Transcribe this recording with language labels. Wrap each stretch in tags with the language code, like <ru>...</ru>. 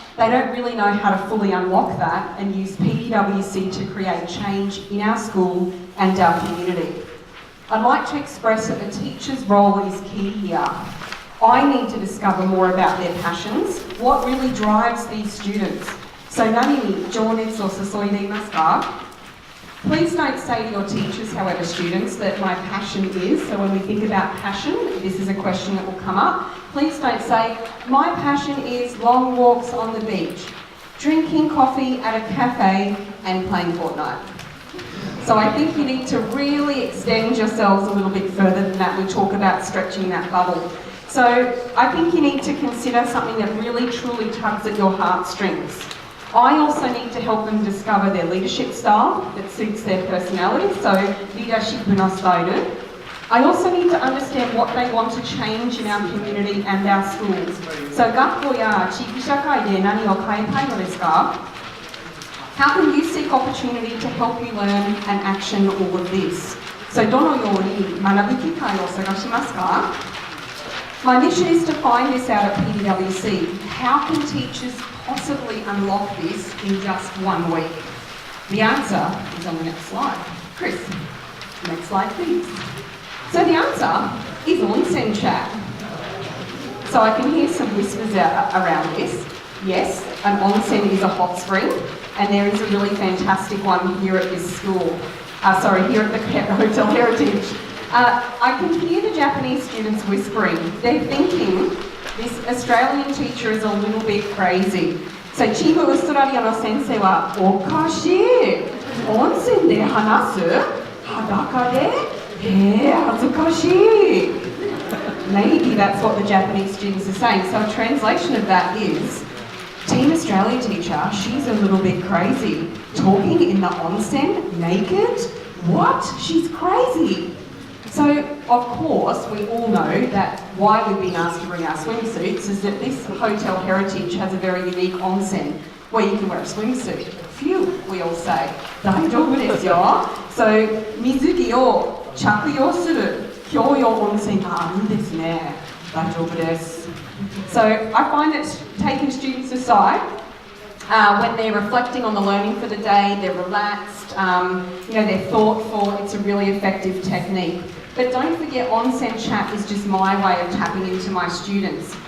<en>They don't really know how to fully unlock that and use PDWC to create change in our school and our community. I'd like to express that the teacher's role is key here. I need to discover more about their passions, what really drives these students.</en> <ja>So, 何に情熱を注いでいますか?</ja> <en>Please don't say to your teachers, however, students, that my passion is, so when we think about passion, this is a question that will come up. Please don't say, my passion is long walks on the beach, drinking coffee at a cafe and playing Fortnite. So I think you need to really extend yourselves a little bit further than that. We talk about stretching that bubble. So I think you need to consider something that really truly tugs at your heartstrings. I also need to help them discover their leadership style that suits their personality, so leadership no style. I also need to understand what they want to change in our community and our schools.</en> <ja>So 学校や地域社会で何を変えたいのですか?</ja> <en>How can you seek opportunity to help you learn and action all of this?</en> <ja>So どのように学ぶ機会を探しますか?</ja> <en>My mission is to find this out at PDWC. How can teachers possibly unlock this in just 1 week? The answer is on the next slide. Chris, next slide please. So the answer is onsen chat. So I can hear some whispers around this. Yes, an onsen is a hot spring, and there is a really fantastic one here at this school. Here at the Hotel Heritage. I can hear the Japanese students whispering. They're thinking this Australian teacher is a little bit crazy.</en> <ja>So チームオーストラリアの先生はおかしい、温泉で話す、裸で、恥ずかしい。</ja> <en>Maybe that's what the Japanese students are saying. So a translation of that is, Team Australia teacher, she's a little bit crazy. Talking in the onsen, naked? What? She's crazy. So, of course, we all know that why we've been asked to bring our swimsuits is that this Hotel Heritage has a very unique onsen where you can wear a swimsuit. Phew, we all say.</en> <ja>大丈夫ですよ。 So, 水着を着用する共用温泉があるんですね。大丈夫です。</ja> <en>So, I find that taking students aside, when they're reflecting on the learning for the day, they're relaxed, they're thoughtful, it's a really effective technique. But don't forget, onsen chat is just my way of tapping into my students.</en>